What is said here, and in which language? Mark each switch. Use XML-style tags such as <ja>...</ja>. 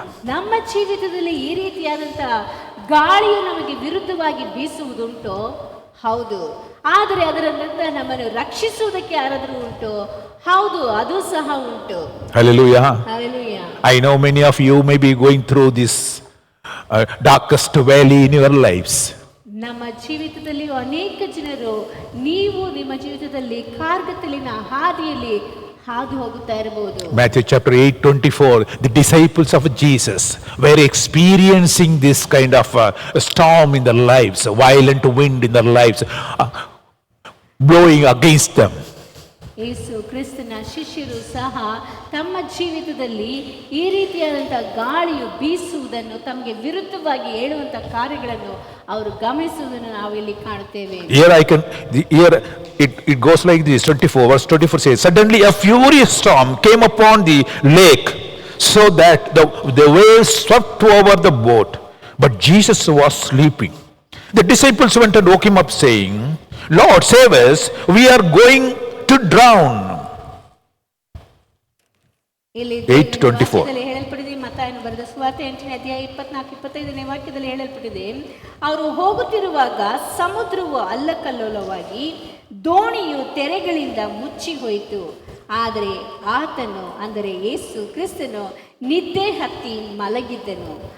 <kn>ನಮ್ಮ ಜೀವಿತದಲ್ಲಿ ಈ ರೀತಿಯಾದಂತ ಗಾಳಿಯು ನಮಗೆ ವಿರುದ್ಧವಾಗಿ ಬೀಸುವುದುಂಟು, ಹೌದು. ಆದರೆ ಅದರ ನಂತರ ನಮ್ಮನ್ನು ರಕ್ಷಿಸುವುದಕ್ಕೆ ಯಾರಾದರೂ ಉಂಟು, ಹೌದು, ಅದು ಸಹ ಉಂಟು.</kn> <en>Hallelujah. Hallelujah. I know many of you may be going through this darkest valley in your lives.</en> <kn>ನಮ್ಮ ಜೀವಿತದಲ್ಲಿ ಅನೇಕ ಜನರು ನೀವು ನಿಮ್ಮ ಜೀವಿತದಲ್ಲಿ ಕಾರ್ಗತ್ತಲಿನ ಹಾದಿಯಲ್ಲಿ ಹಾದು ಹೋಗುತ್ತಾ ಇರಬಹುದು.</kn> <en>Matthew chapter 8:24, the disciples of Jesus were experiencing this kind of storm in their lives, a violent wind in their lives blowing against them.</en> <kn>ಯೇಸು ಕ್ರಿಸ್ತನ ಶಿಷ್ಯರು ಸಹ ತಮ್ಮ ಜೀವಿತದಲ್ಲಿ ಈ ರೀತಿಯಾದಂಥ ಗಾಳಿಯು ಬೀಸುವುದನ್ನು, ತಮಗೆ ವಿರುದ್ಧವಾಗಿ ಹೇಳುವಂಥ ಕಾರ್ಯಗಳನ್ನು ಅವರು ಗಮನಿಸುವುದನ್ನು ನಾವು ಇಲ್ಲಿ ಕಾಣುತ್ತೇವೆ.</kn> <en>Here it goes like this. 24 verse 24 says, suddenly a furious storm came upon the lake, so that the waves swept over the boat, but Jesus was sleeping. The disciples went and woke him up, saying, Lord, save us, we are going to drown.</en> <kn>ಇಲ್ಲಿ</kn> <en>8:24</en> <kn>ಹೇಳಲ್ಪಟ್ಟಿದೆ. ಮತ್ತಾಯನು ಬರೆದ ಸುವಾರ್ತೆ 8ನೇ ಅಧ್ಯಾಯ 24-25ನೇ ವಾಕ್ಯದಲ್ಲಿ ಹೇಳಲ್ಪಟ್ಟಿದೆ, ಅವರು ಹೋಗುತ್ತಿರುವಾಗ ಸಮುದ್ರವು ಅಲ್ಲಕಲ್ಲೋಲವಾಗಿ ದೋಣಿಯು ತೆರೆಗಳಿಂದ ಮುಚ್ಚಿ ಹೋಯಿತು. ಆದರೆ ಆತನು, ಅಂದರೆ ಯೇಸು ಕ್ರಿಸ್ತನು, ನಿದ್ದೆ ಹತ್ತಿ ಮಲಗಿದ್ದನು.</kn>